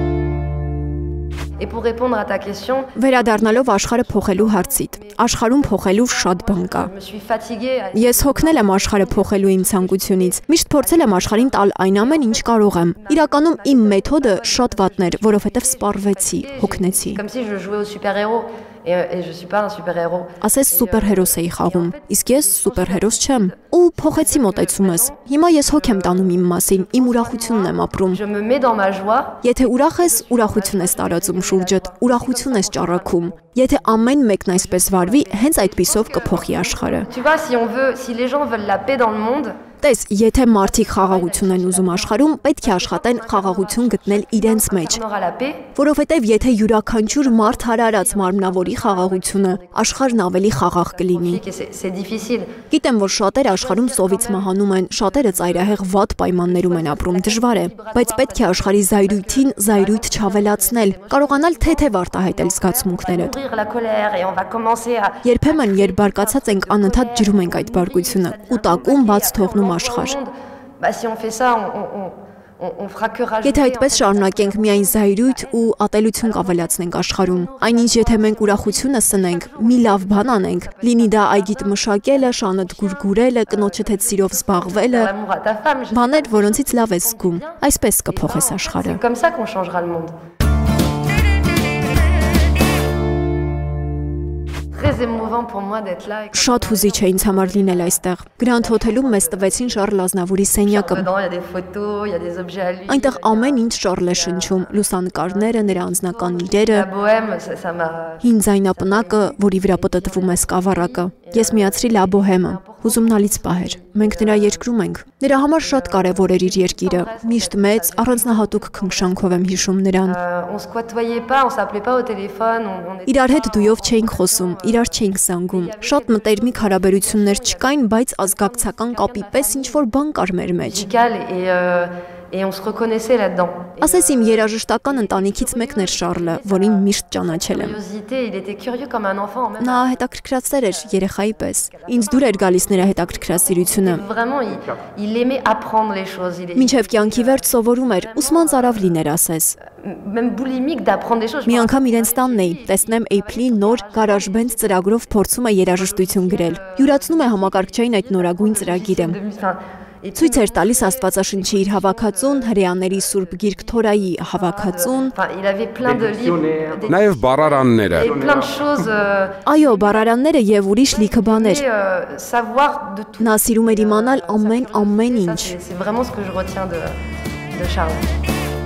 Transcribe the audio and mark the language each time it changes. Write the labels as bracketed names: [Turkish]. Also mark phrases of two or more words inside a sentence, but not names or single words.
[French] Et pour répondre à ta question, [Armenian] Վերադառնալով աշխարհը փոխելու հարցիդ, աշխարհում փոխելու շատ բան կա։ [French] je me suis fatiguée. [Armenian] Ես հոգնել եմ աշխարհը փոխելու իմ ցանկությունից։ Միշտ փորձել եմ աշխարհին տալ այն ամեն ինչ կարող եմ։ Իրականում իմ մեթոդը շատ վատն էր, որովհետև սպառվեցի, հոգնեցի։ [French] Comme si je jouais au super-héros. Et je suis pas un super-héros. [Armenian] Ասես սուպերհերոս էի խաղում, իսկ ես սուպերհերոս չեմ։ Ու փոխեցի մոտեցումս։ Հիմա ես հոգ եմ տանում իմ մասին, իմ ուրախությունն եմ ապրում։ [French] Je me mets dans ma joie. [Armenian] Եթե ուրախ ես, ուրախություն ես տարածում շուրջդ, ուրախություն ես ճառագում։ Եթե ամեն մեկն այսպես վարվի, հենց այդպիսով կփոխի աշխարհը։ [French] Tu vois, si les gens veulent la paix dans le monde, [Armenian] Տես, եթե մարդիկ խաղաղություն են ուզում աշխարհում, պետք է աշխատեն խաղաղություն գտնել իրենց մեջ, [French] on aura la paix. [Armenian] որովհետև եթե յուրաքանչյուր մարդ հարարած մարմնավորի խաղաղությունը, աշխարհն ավելի խաղաղ կլինի։ [French] Et c'est difficile. [Armenian] Գիտեմ, որ շատերը աշխարհում սովից մահանում են, շատերը ծայրահեղ վատ պայմաններում են ապրում, դժվար է, բայց պետք է աշխարհի զայրույթին զայրույթ չավելացնել, կարողանալ թեթև արտահայտել զգացմունքներդ։ [French] Ouvrir la colère et on va commencer à [Armenian] Երբեմն, երբ բարկացած ենք, անընդհատ ջրում ենք այդ բարկությունը, կուտակում բաց թողնում աշխարհ։ [French] Bah si on fait ça, on fera que rajouter. [Armenian] Եթե այդպես շարունակենք միայն զայրույթ ու ատելություն կավելացնենք աշխարհում, այնինչ եթե մենք ուրախությունը սնենք, մի լավ բան անենք, լինի դա այգիդ մշակելը, շանդ գուրգուրելը, կնոջդ հետ սիրով զբաղվելը, [French] L'amour à ta femme. [Armenian] բաներ, որոնցից լավ ես զգում, այսպես կփոխես աշխարհը։ [French] C'est comme ça qu'on changera le monde. Très émouvant pour moi d'être là. [Armenian] Շատ հուզիչ է ինձ համար լինել այստեղ։ Գրանդ հոթելում մեզ տվեցին Շարլ Ազնավուրի սենյակը։ [French] Dedans, il y a des photos, il y a des objets à lui. [Armenian] Այնտեղ ամեն ինչ Շարլ է շնչում, լուսանկարները, նրա անձնական իրերը, [French] La bohème, ça m'a. [Armenian] հին ձայնապնակը, որի վրա պտտվում է սկավառակը։ Ես միացրի Լա Բոհեմը, հուզումնալից պահ էր։ Մենք նրա երկրում ենք։ Նրա համար շատ կարևոր էր իր երկիրը։ Միշտ մեծ, առանձնահատուկ քնքշանքով եմ հիշում նրան։ [French] On se côtoyait pas, on s'appelait pas au téléphone. On était [Armenian] Իրար հետ դույով չէինք խոսում, իրար չէինք զանգում։ Շատ մտերմիկ հարաբերություններ չկային, բայց ազգակցական կապի պես ինչ-որ բան կար մեր մեջ։ [French] musical et on se reconnaissait là-dedans. [Armenian] Ասես իմ երաժշտական ընտանիքից մեկն էր Շարլը, որին միշտ ճանաչել եմ։ [French] Curiosité, il était curieux comme un enfant. Même. [Armenian] Նա հետաքրքրացեր էր երեխայի պես։ Ինձ դուր էր գալիս նրա հետաքրքրասիրությունը։ [French] Vraiment, il aimait apprendre les choses. [Armenian] Մինչև կյանքի վերջ սովորում էր, ուսման ծարավ լիներ ասես։ [French] Même boulimique d'apprendre des choses. [Armenian] Մի անգամ իրենց տանն էի, տեսնեմ Apple-ի նոր GarageBand ծրագրով փորձում է երաժշտություն գրել։ Յուրացնում է համակարգչային այդ նորագույն ծրագիրը։ Ցույց էր տալիս Աստվածաշնչի իր հավաքածուն, հրեաների Սուրբ Գիրք Թորայի հավաքածուն։ [French] Il avait plein de livres, [Armenian] Նաև բառարանները։ [French] plein de choses. [Armenian] Այո, բառարանները եւ ուրիշ լիքը բաներ։ [French] Savoir de tout. [Armenian] Նա սիրում էր իմանալ ամեն ինչ։ [French] C'est vraiment ce que je retiens de Charles.